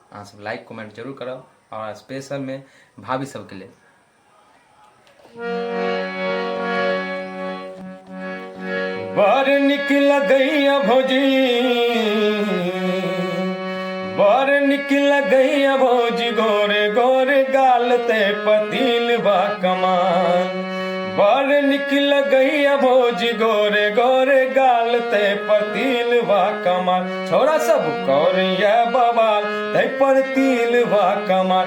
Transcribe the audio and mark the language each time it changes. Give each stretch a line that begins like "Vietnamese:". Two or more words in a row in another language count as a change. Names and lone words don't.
Maithili: अहाँ सब
English: like comment
Maithili: जरूर करब और स्पेशल में भाभी सबके लिए।
Bhojpuri: बड़ नीक लगैया भौजी, बड़ नीक लगैया भौजी, गोरे गोरे गाल ते पतिल बा कमाल। बड़ नीक लगैया भौजी, गोरे गोरे गाल ते पतिल बा कमाल। छोरा सब कौरिया बवाल तै पर तिल बा कमाल।